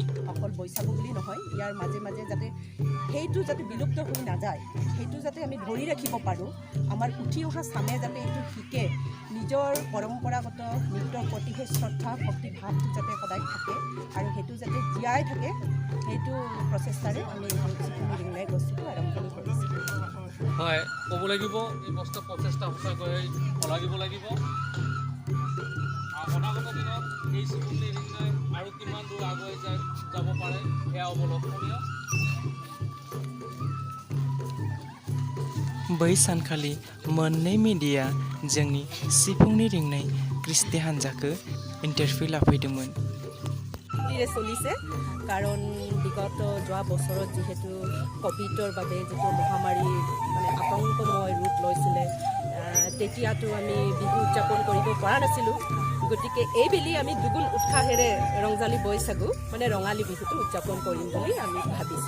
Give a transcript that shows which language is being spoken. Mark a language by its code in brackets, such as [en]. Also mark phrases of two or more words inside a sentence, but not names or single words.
[as] অকল বৈশাগু বুলি নহয়, ইয়াৰ মাজে মাজে যাতে সেইটো যাতে বিলুপ্ত হৈ নাযায়, সেইটো যাতে আমি ধৰি ৰাখিব পাৰোঁ, আমাৰ উঠি অহা চামে যাতে এইটো শিকে, নিজৰ পৰম্পৰাগত নৃত্যৰ প্ৰতি সেই শ্ৰদ্ধা ভক্তি ভাৱটো যাতে সদায় থাকে আৰু সেইটো যাতে জীয়াই থাকে, সেইটো প্ৰচেষ্টাৰে আমি সিফুংনি ৰিংনাই গোষ্ঠীটো আৰম্ভণি কৰিছিলোঁ। হয়, ক'ব লাগিব এই বস্তু প্ৰচেষ্টা সঁচাকৈ লাগিব। অনাগত দিনত এই সিফুংনি ৰিংনাই আৰু কিমান দূৰ আগুৱাই যাব পাৰে সেয়া অৱলম্বনীয়। [brx] बै सानखालि मोननै मिडिया जोंनि सिफुंनि रिंनाय क्रिस्टि हानजाखौ इन्टारभिउ लाफैदोंमोन। [as] চলিছে, কাৰণ বিগত যোৱা বছৰত যিহেতু ক'ভিডৰ বাবে যিটো মহামাৰী আতংকময় ৰূপ লৈছিলে, তেতিয়াতো আমি বিহু উদযাপন কৰিব পৰা নাছিলোঁ। গতিকে এইবেলি আমি দুগুণ উৎসাহেৰে ৰংজালী বৈশাগু ৰঙালী বিহুটো উদযাপন কৰিম বুলি আমি ভাবিছোঁ।